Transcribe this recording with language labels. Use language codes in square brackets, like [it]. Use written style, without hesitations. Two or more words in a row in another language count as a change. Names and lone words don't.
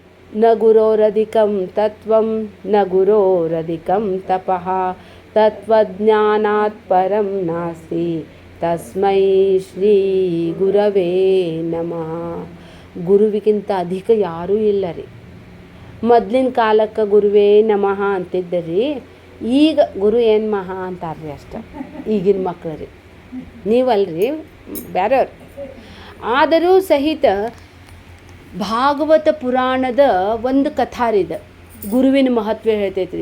[sa] ನ ಗುರೋರಧಿಕಂ ತತ್ವಂ ನ ಗುರೋರಧಿಕಂ ತಪಃ ತತ್ವಜ್ಞಾನಾತ್ ಪರಂ ನಾಸ್ತಿ ತಸ್ಮೈ ಶ್ರೀ ಗುರವೇ ನಮಃ. [kn] ಗುರುವಿಗಿಂತ ಅಧಿಕ ಯಾರೂ ಇಲ್ಲ ರೀ. ಮೊದಲಿನ ಕಾಲಕ್ಕೆ [sa] ಗುರುವೇ ನಮಃ [kn] ಅಂತಿದ್ದರಿ. ಈಗ ಗುರು ಏನು ಮಹಾ ಅಂತಾರ್ರಿ ಅಷ್ಟ ಈಗಿನ ಮಕ್ಳು ರೀ. ನೀವಲ್ರಿ, ಬೇರೆಯವ್ರು. ಆದರೂ ಸಹಿತ ಭಾಗವತ ಪುರಾಣದ ಒಂದು ಕಥಾರಿದ ಗುರುವಿನ ಮಹತ್ವ ಹೇಳ್ತೈತ್ರಿ.